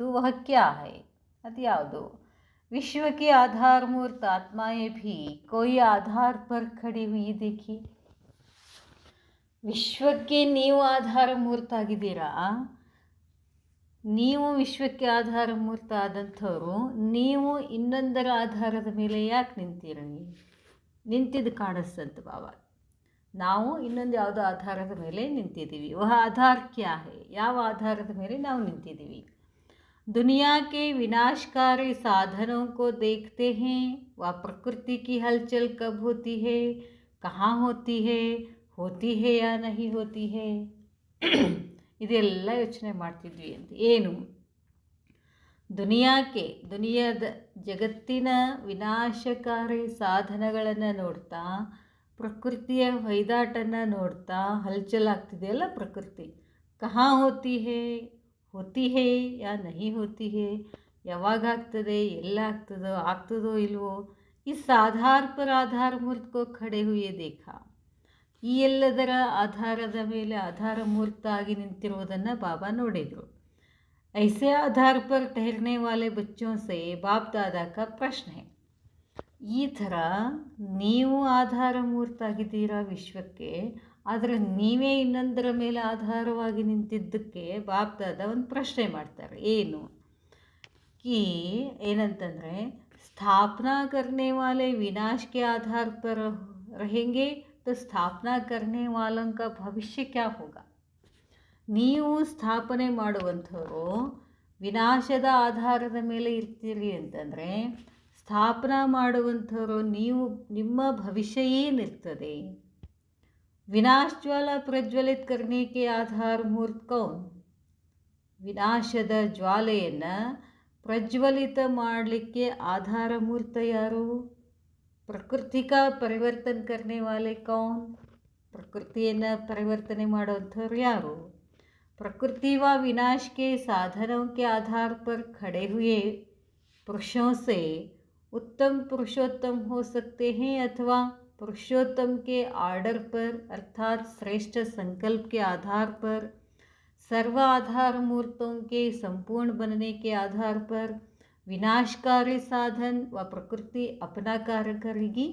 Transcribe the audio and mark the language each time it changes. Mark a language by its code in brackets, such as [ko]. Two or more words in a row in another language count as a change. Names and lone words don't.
[hi] वह क्या है? [kn] ಅದು ಯಾವುದು? [hi] ವಿಶ್ವ की आधारमूर्त आत्माएं भी कोई आधार पर खड़ी हुई देखी. [kn] ವಿಶ್ವಕ್ಕೆ ನೀವು ಆಧಾರ ಮೂರ್ತ ಆಗಿದ್ದೀರಾ. ನೀವು ವಿಶ್ವಕ್ಕೆ ಆಧಾರ ಮೂರ್ತ ಆದಂಥವರು ನೀವು ಇನ್ನೊಂದರ ಆಧಾರದ ಮೇಲೆ ಯಾಕೆ ನಿಂತೀರಿ? ನಿಂತಿದ್ದು ಕಾಣಿಸ್ತಂತ ಬಾಬಾ. ನಾವು ಇನ್ನೊಂದು ಯಾವುದೋ ಆಧಾರದ ಮೇಲೆ ನಿಂತಿದ್ದೀವಿ. [hi] वह आधार क्या है? [kn] ಯಾವ ಆಧಾರದ ಮೇಲೆ ನಾವು ನಿಂತಿದ್ದೀವಿ? [hi] दुनिया के विनाशकारी साधनों को देखते हैं. वह प्रकृति की हलचल कब होती है, कहाँ होती है या नहीं होती है. [kn] ಇದೆಲ್ಲ ಯೋಚನೆ ಮಾಡ್ತಿದ್ವಿ ಅಂತ. ಏನು? ದುನಿಯಾದ ಜಗತ್ತಿನ ವಿನಾಶಕಾರಿ ಸಾಧನಗಳನ್ನು ನೋಡ್ತಾ, ಪ್ರಕೃತಿಯ ಹೊಯ್ದಾಟನ್ನು ನೋಡ್ತಾ ಹಲ್ಚಲ್ ಆಗ್ತಿದೆಯಲ್ಲ ಪ್ರಕೃತಿ. [hi] कहाँ होती है या नहीं होती है? [kn] ಯಾವಾಗ ಆಗ್ತದೆ, ಎಲ್ಲ ಆಗ್ತದೋ ಇಲ್ವೋ? [hi] इस आधार पर आधार मूर्त खड़े हुए देखा. [kn] ಈ ಎಲ್ಲದರ ಆಧಾರದ ಮೇಲೆ ಆಧಾರ ಮೂರ್ತ ಆಗಿ ನಿಂತಿರುವುದನ್ನು ಬಾಬಾ ನೋಡಿದರು. [hi] ऐसे आधार पर ठहरने वाले बच्चों से बाप दादा का प्रश्न है. [kn] ಈ ಥರ ನೀವು ಆಧಾರ ಮೂರ್ತ ಆಗಿದ್ದೀರಾ ವಿಶ್ವಕ್ಕೆ, ಆದರೆ ನೀವೇ ಇನ್ನೊಂದರ ಮೇಲೆ ಆಧಾರವಾಗಿ ನಿಂತಿದ್ದಕ್ಕೆ ಬಾಪ್ ದಾದ ಒಂದು ಪ್ರಶ್ನೆ ಮಾಡ್ತಾರೆ. ಏನು? ಏನಂತಂದರೆ, [hi] ಸ್ಥಾಪನಾ करने वाले विनाश के आधार पर रहेंगे तो स्थापना करने वालों का भविष्य क्या होगा? [kn] ನೀವು ಸ್ಥಾಪನೆ ಮಾಡುವಂಥವರು ವಿನಾಶದ ಆಧಾರದ ಮೇಲೆ ಇರ್ತೀರಿ ಅಂತಂದರೆ, ಸ್ಥಾಪನಾ ಮಾಡುವಂಥವರು ನಿಮ್ಮ ಭವಿಷ್ಯ ಏನಿರ್ತದೆ? [hi] विनाश ज्वाला प्रज्वलित करने के आधार मूर्त कौन? [kn] ವಿನಾಶದ ಜ್ವಾಲೆಯನ್ನು ಪ್ರಜ್ವಲಿತ ಮಾಡಲಿಕ್ಕೆ ಆಧಾರ ಮೂರ್ತ ಯಾರು? [hi] ಪ್ರಕೃತಿ का परिवर्तन करने वाले कौन? [kn] ಪ್ರಕೃತಿಯನ್ನು ಪರಿವರ್ತನೆ ಮಾಡುವಂಥವ್ರು ಯಾರು? [hi] प्रकृति व विनाश के साधनों के आधार पर खड़े हुए पुरुषों से उत्तम पुरुषोत्तम हो सकते हैं, अथवा पुरुषोत्तम के आर्डर पर अर्थात श्रेष्ठ संकल्प के आधार पर, सर्व आधार मूर्तों के संपूर्ण बनने के आधार पर विनाशकारी साधन व प्रकृति अपना कार्य करेगी.